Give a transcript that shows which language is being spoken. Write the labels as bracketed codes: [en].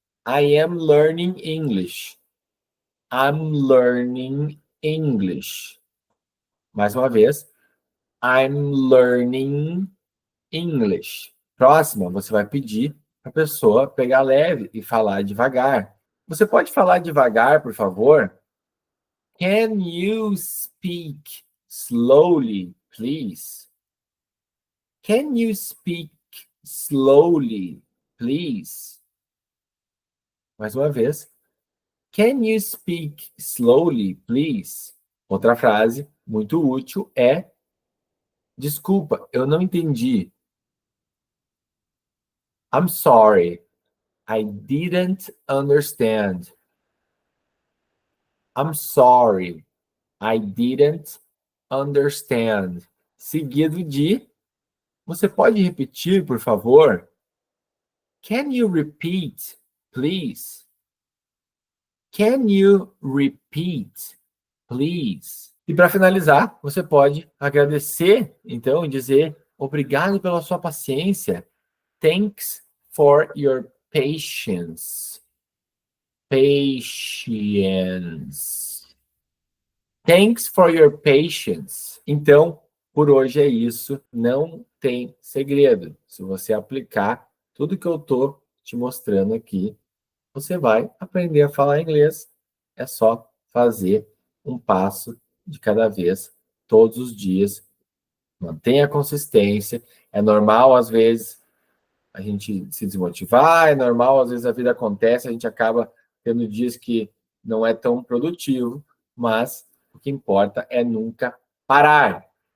[en] I am learning English. I'm learning English. [pt] Mais uma vez. [en] I'm learning English. [pt] Próxima, você vai pedir para a pessoa pegar leve e falar devagar. Você pode falar devagar, por favor? [en] Can you speak slowly, please? Can you speak slowly, please? [pt] Mais uma vez. [en] Can you speak slowly, please? [pt] Outra frase muito útil é: desculpa, eu não entendi. [en] I'm sorry, I didn't understand. I'm sorry, I didn't understand. [pt] Seguido de: você pode repetir, por favor? [en] Can you repeat, please? Can you repeat, please? [pt] E para finalizar, você pode agradecer, então, e dizer obrigado pela sua paciência. [en] Thanks for your patience. Patience. Thanks for your patience. [pt] Então, por hoje é isso. Não tem segredo. Se você aplicar tudo que eu estou te mostrando aqui, você vai aprender a falar inglês. É só fazer um passo de cada vez, todos os dias. Mantenha a consistência. É normal, às vezes, a gente se desmotivar, é normal, às vezes a vida acontece, a gente acaba tendo dias que não é tão produtivo, mas o que importa é nunca parar.